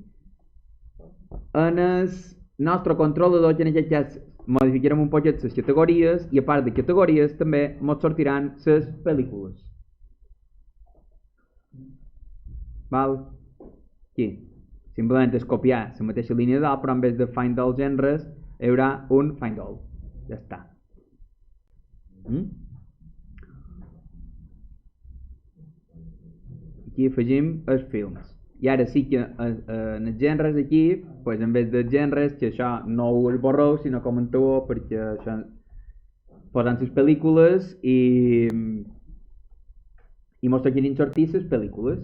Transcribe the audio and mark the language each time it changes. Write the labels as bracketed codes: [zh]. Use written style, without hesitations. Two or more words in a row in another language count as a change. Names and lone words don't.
[ca] en el nostre controlador, que en aquest cas modificarem un poquet les categories i a part de categories també ens sortiran les pel·lícules. Val? Aquí. Simplement és copiar la mateixa línia de dalt, però [es] en vez de [en] find all [ca] gèneres hi haurà un [en] find all. [ca] Ja està. Aquí afegim els films. I ara sí que en els gèneres aquí, pues, [es] en vez de [ca] gèneres, que això no ho esborreu, sinó comenteu perquè això posant les pel·lícules i mos toquin sortir les pel·lícules.